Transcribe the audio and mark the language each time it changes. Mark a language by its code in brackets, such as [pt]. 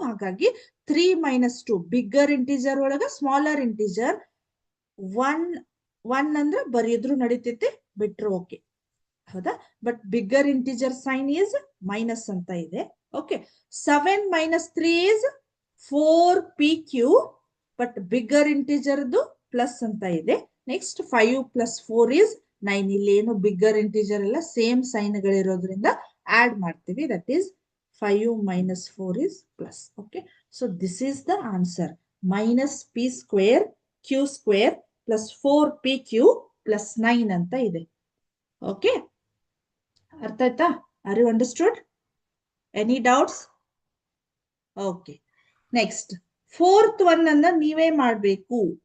[kn] ಹಾಗಾಗಿ 3 minus 2 bigger integer ಒಳಗ smaller integer 1 ಅಂದ್ರೆ ಬರೆಯಿದ್ರು ನಡೀತೈತಿ, ಬಿಟ್ರು ಓಕೆ. [en] ಹೌದಾ, but bigger integer sign is minus [kn] ಅಂತ ಇದೆ. [en] okay, 7 minus 3 is 4pq, but bigger ಇಂಟಿಜರ್ದು plus [kn] ಅಂತ ಇದೆ. [en] Next 5 plus 4 is 9. [kn] ಇಲ್ಲಿ ಏನು ಬಿಗ್ಗರ್ ಇಂಟಿಜರ್ ಎಲ್ಲ ಸೇಮ್ ಸೈನ್ ಗಳಿರೋದ್ರಿಂದ ಆಡ್ ಮಾಡ್ತೀವಿ. [en] That is 5 minus 4 is plus. Okay, so this is the answer. Minus P square Q square plus 4pq plus 9 [kn] ಅಂತ ಇದೆ. [en] okay, [kn] ಅರ್ಥ ಆಯ್ತಾ? [en] Are you understood? Any doubts? [kn] Okay, next fourth one ಅನ್ನ ನೀವೇ ಮಾಡ್ಬೇಕು.